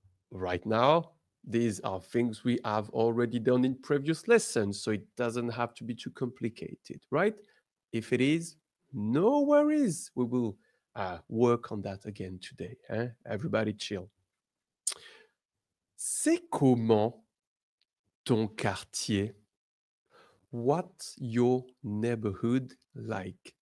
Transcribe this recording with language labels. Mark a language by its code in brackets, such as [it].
[en] Right now, these are things we have already done in previous lessons, so it doesn't have to be too complicated, right? If it is, no worries. We will work on that again today. Everybody chill. [fr] C'est comment ton quartier? [en] What's your neighborhood like?